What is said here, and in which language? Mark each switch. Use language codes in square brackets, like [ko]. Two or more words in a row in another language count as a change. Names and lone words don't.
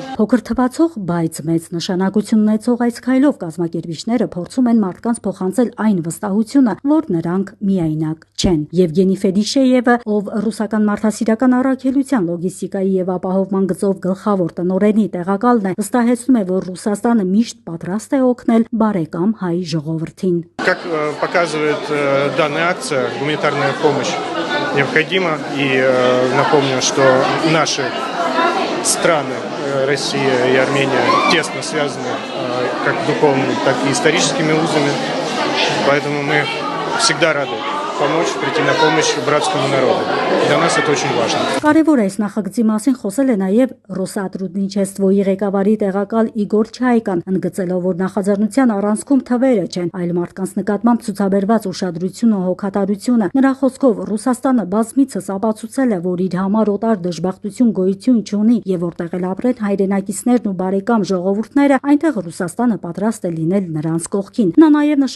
[hy] Փոքր թվացող, բայց մեծ նշանակություն ունեցող այս քայլով կազմակերպիչները փորձում են մարդկանց փոխանցել այն վստահությունը, որ նրանք միայնակ չեն։ Եվգենի Ֆեդիշեևը, ով ռուսական մարդասիրական առաքելության լոգիստիկայի եւ ապահովման գծով գլխավոր տնօրենի տեղակալն է, վստահեցնում է, որ Ռուսաստանը միշտ պատրաստ է օգնել բարեկամ հայ ժողովրդին։ [ru] Как показывает данная акция, гуманитарная помощь необходима. И напомню, что наши страны, Россия и Армения, тесно связаны как духовными, так и историческими узами. Поэтому мы всегда рады помочь, прийти на помощь братскому народу. Для нас это очень важно. [hy] Կարևոր է այս նախագծի մասին խոսել է նաև Ռոսատրուդնիչեստվոյի ղեկավարի տեղակալ Իգոր Չայկան, ընդգծելով, որ նախաձեռնության առանցքում թվերը չեն, այլ մարդկանց նկատմամբ ցուցաբերված ուշադրությունը, հոգատարությունը։ Նրա խոսքով Ռուսաստանը բազմիցս ապացուցել է, որ իր համար օտար դժբախտություն գոյություն չունի եւ որտեղ էլ ապրեն հայրենակիցներն ու բարեկամ ժողովուրդները, այնտեղ Ռուսաստանը պատրաստ է լինել նրանց կողքին։ Նա նաև նշել